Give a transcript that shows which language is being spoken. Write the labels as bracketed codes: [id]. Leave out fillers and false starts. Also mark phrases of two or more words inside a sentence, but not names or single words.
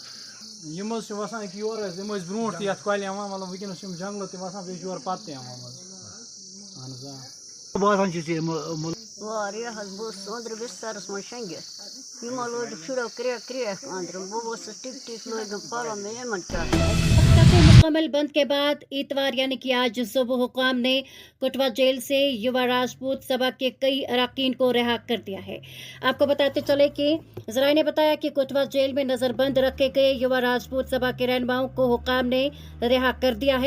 [ks] یِم حظ چھِ وَسان أکہِ یورٕ حظ یِم ٲسۍ برونٛٹھ تہِ یَتھ کۄلہِ یِوان مطلب وٕنکٮ۪نَس چھِ یِم جنٛگلہٕ تہِ وَسان بیٚیہِ چھِ یورٕ پَتہٕ تہِ یِوان حظ اہن حظ آ باسان چھِ ژےٚ واریاہ حظ بہٕ ٲسٕس أنٛدرٕ بِسترَس منٛز شۄنٛگِتھ یِمو لٲجِکھ شُریو کرٛیکھ أنٛدرٕ بہٕ ؤژھٕس ٹِک ٹِک لٲگِم پَلو مےٚ یِمن کیٛاہ [ur] ہفتہ کو مکمل بند کے بعد اتوار یعنی کہ آج صبح حکام نے کٹھوعہ جیل سے یووا راجپوت سبھا کے کئی ارکان کو رہا کر دیا ہے. آپ کو بتاتے چلے کہ ذرائع نے بتایا کہ کٹھوعہ جیل میں نظربند رکھے گئے یووا راجپوت سبھا کے رہنماؤں کو حکام نے رہا کر دیا ہے.